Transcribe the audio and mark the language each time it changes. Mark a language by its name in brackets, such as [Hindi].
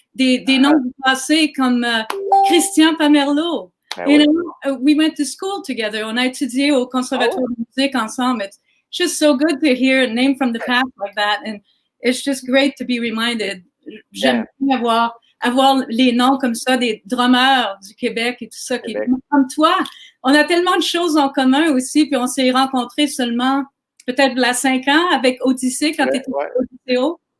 [French] Des noms du passé comme Christian Pamerlo. [English] You know, we went to school together. [French] On a étudié au Conservatoire de musique ensemble. [English] It's just so good to hear a name from the past like that, and it's just great to be reminded. [French] J'aime bien avoir les noms comme ça des drummers du Québec et tout ça, qui comme toi. On a tellement de choses en commun aussi, puis on s'est rencontrés seulement peut-être il y a 5 ans avec Odyssée quand tu étais au Odysséo.